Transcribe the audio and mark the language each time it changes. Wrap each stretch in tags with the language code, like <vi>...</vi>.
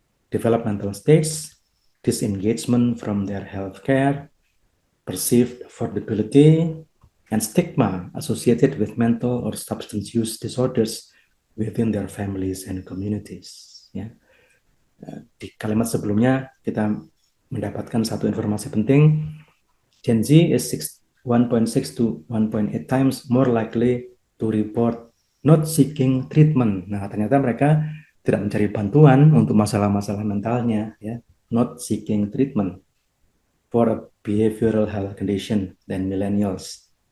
<en>Developmental stage, disengagement from their healthcare, perceived affordability, and stigma associated with mental or substance use disorders within their families and communities. Ya.</en> <id>Di kalimat sebelumnya kita mendapatkan satu informasi penting.</id> <en>Gen Z is 1.6 to 1.8 times more likely to report not seeking treatment.</en> <id>Nah, ternyata mereka tidak mencari bantuan untuk masalah-masalah mentalnya, ya,</id> <en>not seeking treatment. for a behavioral health condition than millennials.</en>